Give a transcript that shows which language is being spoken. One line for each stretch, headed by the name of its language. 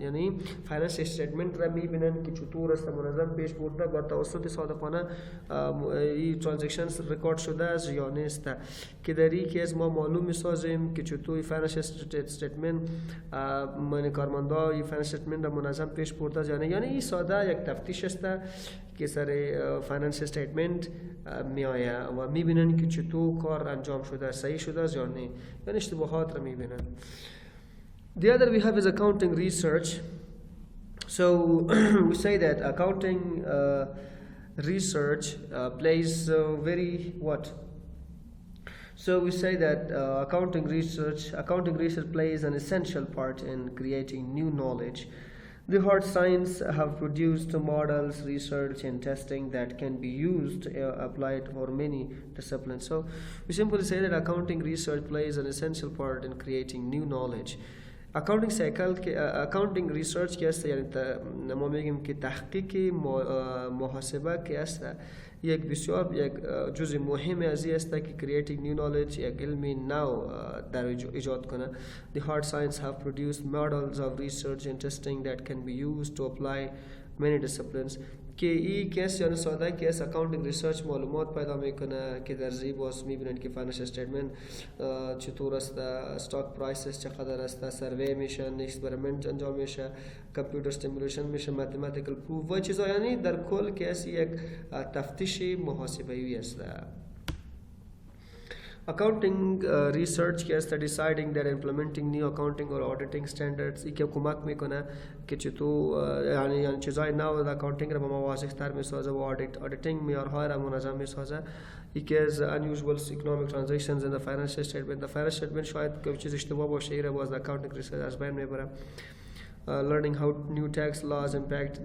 Persian: یعنی فاینانشل استیتمنت را میبینن که چطور است، منظم پیش برده بر توسط صادقانه این ترانزکشنز رکورد شده است یا نیست، که در این کیس ما معلوم میسازیم که چطور فاینانشل استیتمنت من کارمندا این فاینانشل استیتمنت را منظم پیش برده یعنی این ساده یک تفتیش است که سر فاینانشل استیتمنت میآید و میبینن که چطور کار انجام شده، صحیح شده است یا نه، یعنی اشتباهات را میبینن.
English: The other we have is accounting research. So we say that accounting research plays very what? So we say that accounting research plays an essential part in creating new knowledge. The hard science have produced models, research and testing that can be used, applied for many disciplines. So we simply say that accounting research plays an essential part in creating new knowledge.
Persian: accounting research که است یعنی ما میگیم که تحقیق محاسبه که است یک بسیار یک جزء مهم از این است که
English: creating new knowledge
Persian: یک علمی نو در ایجاد کنه.
English: The hard science have produced models of research and testing that can be used to apply many disciplines.
Persian: که این کیس یعنی ساده کیس اکاونتینگ ریسرچ معلومات پیدا میکنه که در زی باز میبینن که فاینانشل استیتمنت چطور است، استاک پرایسز چقدر است، سروی میشه، اکسپریمنت انجام میشه، کامپیوتر استیمولیشن میشه، ماتماتیکال پروف و چیزا، یعنی در کل کیس یک تفتیش محاسبه‌ای است. Accounting research که است
English: deciding that implementing new accounting or auditing standards
Persian: ای که کمک میکنه که چطور یعنی چیزای نو در اکاونتینگ را به ما واضح تر میسازه و auditing معیارهای را منظم میسازه. یکی از
English: unusual economic transactions in the financial statement.
Persian: The financial statement شاید که چیز اشتباه باشه ای را باز accounting research از بین میبره.
English: Learning how new tax laws impact.